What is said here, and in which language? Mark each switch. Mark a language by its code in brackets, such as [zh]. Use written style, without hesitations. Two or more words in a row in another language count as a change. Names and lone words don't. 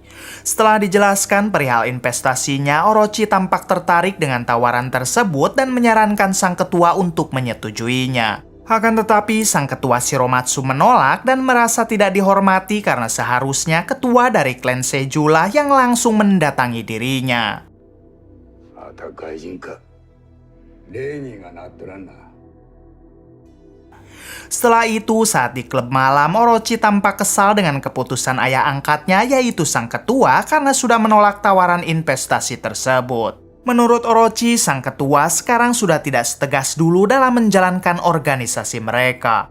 [id] Setelah dijelaskan perihal investasinya, Orochi tampak tertarik dengan tawaran tersebut dan menyarankan sang ketua untuk menyetujuinya. Akan tetapi, sang ketua Shiromatsu menolak dan merasa tidak dihormati karena seharusnya ketua dari klan Seiju lah yang langsung mendatangi dirinya. [ja] また怪人か。礼儀がなっとらんな。 [id] Setelah itu, saat di klub malam, Orochi tampak kesal dengan keputusan ayah angkatnya, yaitu sang ketua, karena sudah menolak tawaran investasi tersebut. Menurut Orochi, sang ketua sekarang sudah tidak setegas dulu dalam menjalankan organisasi mereka.